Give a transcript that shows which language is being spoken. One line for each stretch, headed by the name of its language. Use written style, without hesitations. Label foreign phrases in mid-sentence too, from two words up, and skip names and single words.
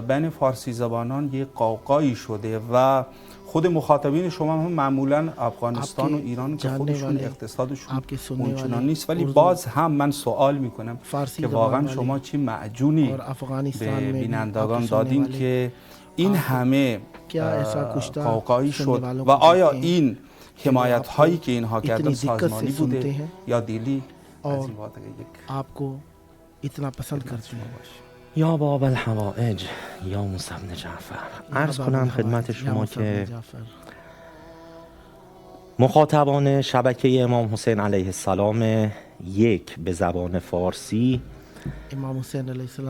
Persian: بین فارسی زبانان یک قوقایی شده و خود مخاطبین شما هم معمولا افغانستان و ایران که خودشون اقتصادشون اونچنان نیست، ولی باز هم من سوال میکنم که واقعا شما چی معجونی به بینندگان دادین که این همه قوقایی شد و آیا این حمایت هایی که اینها کردن سازمانی بوده یا دلی؟
Urdu: اور آپ کو اتنا پسند کرتے ہیں.
Persian: یا باب الحوائج یا موسی بن جعفر، عرض کنم خدمت شما که مخاطبان شبکه امام حسین
Arabic: علیه السلام
Persian: 1 به زبان فارسی
Urdu: امام حسین
Arabic: علیہ السلام